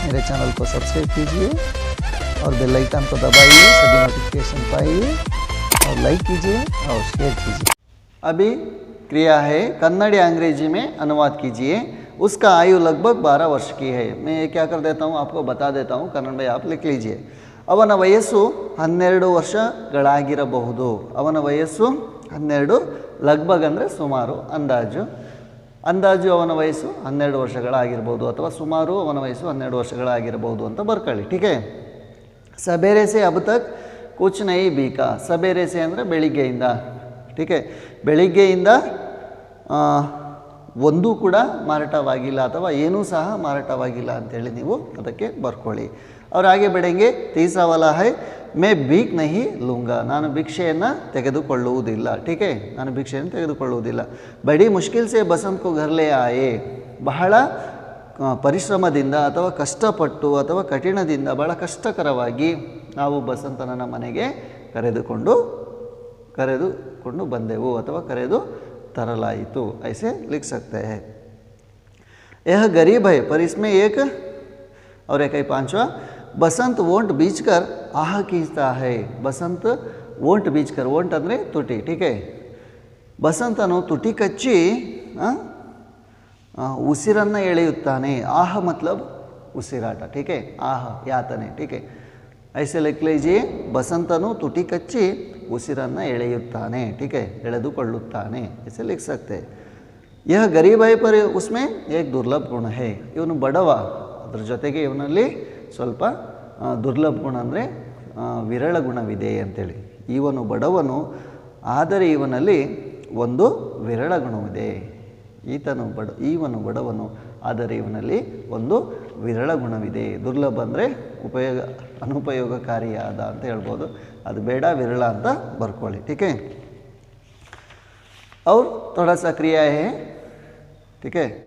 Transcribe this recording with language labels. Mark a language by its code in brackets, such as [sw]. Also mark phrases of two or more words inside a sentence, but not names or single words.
[hi] मेरे चैनल को सब्सक्राइब कीजिए और [en] bell icon [hi] को दबाइए, सभी नोटिफिकेशन पाइए, और लाइक कीजिए और शेयर कीजिए। अभी क्रिया है कन्नड़ी अंग्रेजी में अनुवाद कीजिए। उसका आयु लगभग 12 वर्ष की है। मैं ये क्या कर देता हूँ, आपको बता देता हूँ, कन्नड़ में आप लिख लीजिए। [kn] ಅವನ ವಯಸ್ಸು 12 ವರ್ಷಗಳಾಗಿರಬಹುದು। ಅವನ ವಯಸ್ಸು 12, ಲಗ್ಭಗ್ ಅಂದರೆ ಸುಮಾರು, ಅಂದಾಜು, ಅಂದಾಜು ಅವನ ವಯಸ್ಸು 12 ವರ್ಷಗಳಾಗಿರ್ಬೋದು, ಅಥವಾ ಸುಮಾರು ಅವನ ವಯಸ್ಸು 12 ವರ್ಷಗಳಾಗಿರಬಹುದು ಅಂತ ಬರ್ಕೊಳ್ಳಿ। [hi] ठीक है, ಸಬೇರೆ से अब तक कुछ नहीं बिका। सवेरे से [kn] ಅಂದರೆ ಬೆಳಿಗ್ಗೆಯಿಂದ। [hi] ठीक है, [kn] ಬೆಳಿಗ್ಗೆಯಿಂದ ಒಂದು ಕೂಡ ಮಾರಾಟವಾಗಿಲ್ಲ ಅಥವಾ ಏನೂ ಸಹ ಮಾರಾಟವಾಗಿಲ್ಲ ಅಂತೇಳಿ ನೀವು ಅದಕ್ಕೆ ಬರ್ಕೊಳ್ಳಿ। [hi] और आगे बढ़ेंगे, तीसरा वाला है मैं भीख नहीं लूँगा, [kn] ನಾನು ಭಿಕ್ಷೆಯನ್ನು ತೆಗೆದುಕೊಳ್ಳುವುದಿಲ್ಲ। [hi] ठीक है, [kn] ನಾನು ಭಿಕ್ಷೆಯನ್ನು ತೆಗೆದುಕೊಳ್ಳುವುದಿಲ್ಲ। [hi] बड़ी मुश्किल से बसंत को घर ले आए, [kn] ಬಹಳ ಪರಿಶ್ರಮದಿಂದ ಅಥವಾ ಕಷ್ಟಪಟ್ಟು ಅಥವಾ ಕಠಿಣದಿಂದ ಬಹಳ ಕಷ್ಟಕರವಾಗಿ ನಾವು ಬಸಂತನನ್ನ ಮನೆಗೆ ಕರೆದುಕೊಂಡು ಬಂದೆವು ಅಥವಾ ಕರೆದು तरलायितु, [hi] ऐसे लिख सकते हैं। यह गरीब है पर इसमें एक और एक है पांचवा, बसंत वोंट बीच कर आह खींचता है। बसंत वोंट बीच कर, वोंट [kn] ಅಂದರೆ ತುಟಿ। [hi] ठीक है, [kn] ಬಸಂತನು ತುಟಿ ಕಚ್ಚಿ ಉಸಿರನ್ನು ಎಳೆಯುತ್ತಾನೆ। [hi] ಆಹ मतलब ಉಸಿರಾಟ। ठीक है, आह यातने। ठीक है, ऐसे लिख लीजिए, [kn] ಬಸಂತನು ತುಟಿ ಕಚ್ಚಿ ಉಸಿರನ್ನು ಎಳೆಯುತ್ತಾನೆ। [hi] ठीक है, ಎಳೆದುಕೊಳ್ಳುತ್ತಾನೆ, ऐसे लिख सकते हैं। यह गरीब है पर उसमें एक दुर्लभ गुण है। [kn] ಇವನು ಬಡವ, ಅದರ ಜೊತೆಗೆ ಇವನಲ್ಲಿ ಸ್ವಲ್ಪ ದುರ್ಲಭ ಗುಣ ಅಂದರೆ ವಿರಳ ಗುಣವಿದೆ ಅಂತೇಳಿ। ಇವನು ಬಡವನು, ಆದರೆ ಇವನಲ್ಲಿ ಒಂದು ವಿರಳ ಗುಣವಿದೆ। ಇವನು ಬಡವನು, ಆದರೆ ಇವನಲ್ಲಿ ಒಂದು ವಿರಳ ಗುಣವಿದೆ। ದುರ್ಲಭ ಅಂದರೆ ಅನುಪಯೋಗಕಾರಿಯಾದ ಅಂತ ಹೇಳ್ಬೋದು, ಅದು ಬೇಡ, ವಿರಳ ಅಂತ ಬರ್ಕೊಳ್ಳಿ। [hi] ठीक है, और थोड़ा सा क्रिया है। ठीक है।